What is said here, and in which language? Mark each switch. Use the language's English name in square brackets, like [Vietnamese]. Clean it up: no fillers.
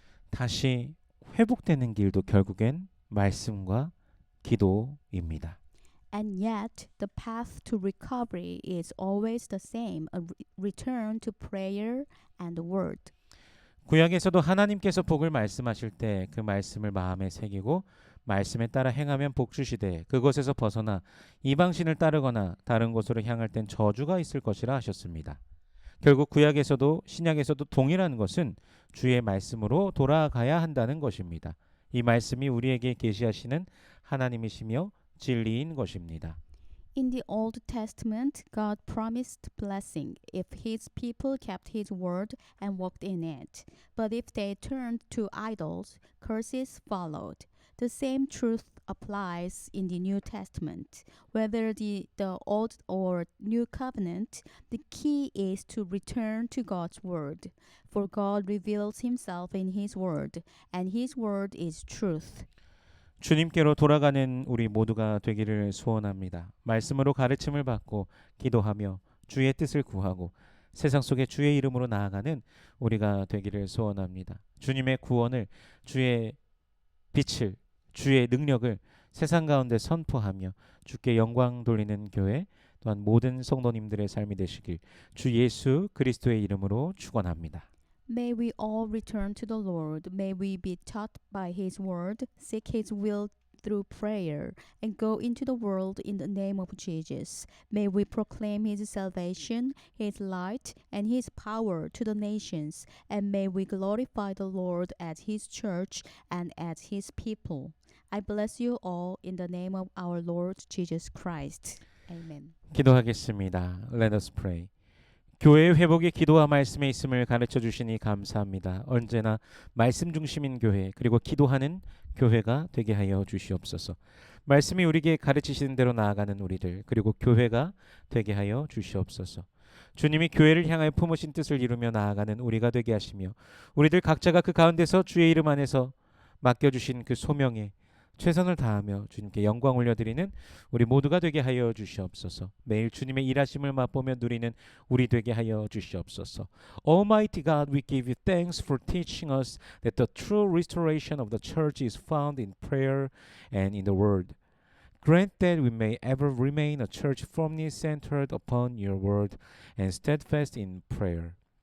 [Korean] 다시 회복되는 길도 결국엔 말씀과 기도입니다. [English] And yet, the path to recovery is always the same, a return to prayer and the word. [Korean] 구약에서도 하나님께서 복을 말씀하실 때 그 말씀을 마음에 새기고 말씀에 따라 행하면 복 주시되 그것에서 벗어나 이방신을 따르거나 다른 곳으로 향할 땐 저주가 있을 것이라 하셨습니다. 결국 구약에서도 신약에서도 동일한 것은 주의 말씀으로 돌아가야 한다는 것입니다. 이 말씀이 우리에게 계시하시는 하나님이시며 진리인 것입니다. [English] In the Old Testament, God promised blessing if His people kept His word and walked in it. But if they turned to idols, curses followed. The same truth applies in the New Testament. Whether the Old or New Covenant, the key is to return to God's word. For God reveals Himself in His word, and His word is truth. [Korean] 주님께로 돌아가는 우리 모두가 되기를 소원합니다. 말씀으로 가르침을 받고 기도하며 주의 뜻을 구하고 세상 속에 주의 이름으로 나아가는 우리가 되기를 소원합니다. 주님의 구원을, 주의 빛을, 주의 능력을 세상 가운데 선포하며 주께 영광 돌리는 교회 또한 모든 성도님들의 삶이 되시길 주 예수 그리스도의 이름으로 축원합니다. [English] May we all return to the Lord. May we be taught by His word, seek His will through prayer, and go into the world in the name of Jesus. May we proclaim His salvation, His light, and His power to the nations, and may we glorify the Lord at His church and at His people. I bless you all in the name of our Lord Jesus Christ. Amen. [Korean] 기도하겠습니다. [English] Let us pray. [Korean] 교회의 회복이 기도와 말씀에 있음을 가르쳐 주시니 감사합니다. 언제나 말씀 중심인 교회 그리고 기도하는 교회가 되게 하여 주시옵소서. 말씀이 우리에게 가르치시는 대로 나아가는 우리들 그리고 교회가 되게 하여 주시옵소서. 주님이 교회를 향하여 품으신 뜻을 이루며 나아가는 우리가 되게 하시며 우리들 각자가 그 가운데서 주의 이름 안에서 맡겨주신 그 소명에 최선을 다하며 주님께 영광 올려드리는 우리 모두가 되게 하여 주시옵소서. 매일 주님의 일하심을 맛보며 누리는 우리 되게 하여 주시옵소서. [English] Almighty God, we give you thanks for teaching us that the true restoration of the church is found in prayer and in the word. Grant that we may ever remain a church firmly centered upon your word and steadfast in prayer.